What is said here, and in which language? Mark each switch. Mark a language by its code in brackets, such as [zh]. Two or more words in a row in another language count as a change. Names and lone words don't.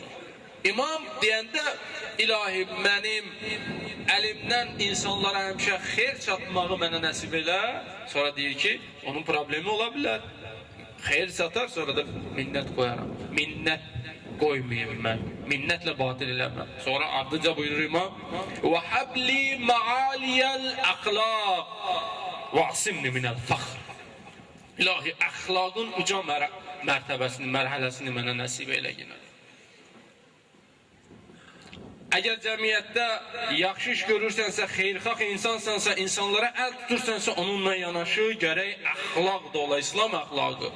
[az] İmam deyəndə, ilahi, mənim əlimdən insanlara həmişə xeyr çatmağı mənə nəsib elə. Sonra deyir ki, onun problemi ola bilər. Xeyr çatar, sonra da minnət qoyaram. Minnət qoymayayım mən. Minnətlə batil eləməm. Sonra ardıca buyurur İmam, [ar] وَحَبْلِ مَعَالِيَ الْأَخْلَاقِ وَعْسِمْنِ مِنَ الْفَخْرِ. [az] İlahi, əxlaqın uca mərtəbəsini, mərhələsini mənə nəsib elə yine. Əgər cəmiyyətdə yaxşı iş görürsənsə, xeyrxalq insansansa, insanlara əl tutursansa, onunla yanaşı gərək əxlaq da ola, İslam əxlaqı.